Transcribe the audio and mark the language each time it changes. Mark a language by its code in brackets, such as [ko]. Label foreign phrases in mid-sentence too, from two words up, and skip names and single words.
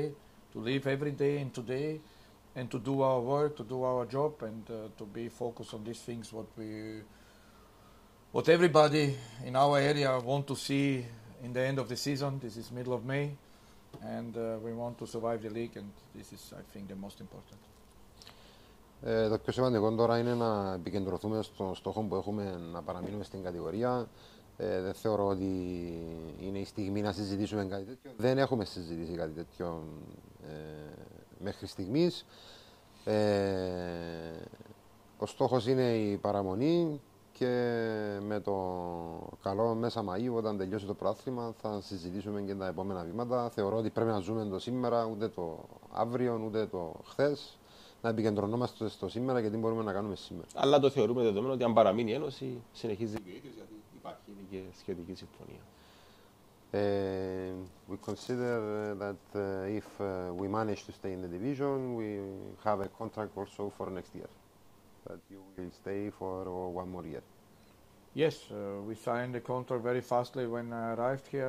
[en] To live every day in today and to do our work, to do our job, and to be focused on these things what everybody in our area want to see in the end of the season. This is middle of May, and we want to survive the league, and this is, I think, the most important. [el] Το πιο σημαντικό τώρα είναι να επικεντρωθούμε στον στόχο που έχουμε, να παραμείνουμε στην κατηγορία. Δεν θεωρώ ότι είναι η στιγμή να συζητήσουμε κάτι τέτοιο. Δεν έχουμε συζητήσει κάτι τέτοιο μέχρι στιγμής. Ο στόχος είναι η παραμονή και με το καλό μέσα Μαΐου, όταν τελειώσει το πρωτάθλημα, θα συζητήσουμε και τα επόμενα βήματα. Θεωρώ ότι πρέπει να ζούμε το σήμερα, ούτε το αύριο, ούτε το χθες. Να επικεντρωνόμαστε στο σήμερα και τι μπορούμε να κάνουμε σήμερα. Αλλά το θεωρούμε δεδομένο ότι αν παραμείνει η Ένωση, συνεχίζει η διοίκηση, γιατί υπάρχει ήδη και σχετική συμφωνία. [en] We consider that if we manage to stay in the division, we have a contract also for next year. That you will stay for one more year. Yes, we signed the contract very fastly when I arrived here.